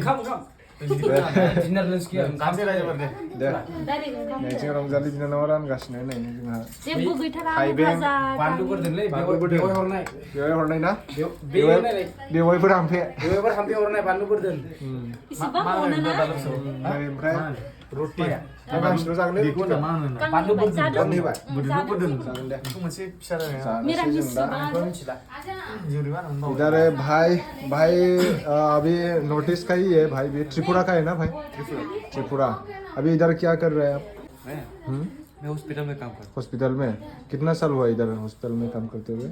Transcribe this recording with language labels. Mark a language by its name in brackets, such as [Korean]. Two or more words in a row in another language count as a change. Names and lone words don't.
[Bodo] जों रंजालि बिनानावा रानगासिनो नै जोंहा थाइबें बेवाय हरनाय ना बेवायफोर हामफे हरनाय बानलु बोरदोन ओमफ्राय रुटि गांसेल' जागोन बानलु बोरदोन जागोन दे मोनसे फिसा [Hindi] इधर भाई अभी नॉर्थ ईस्ट का ही है भाई भी त्रिपुरा का है ना भाई त्रिपुरा अभी इधर क्या कर रहे हैं आप मैं हॉस्पिटल में काम करता हूँ। हॉस्पिटल में कितना साल हुआ इधर हॉस्पिटल में काम करते हुए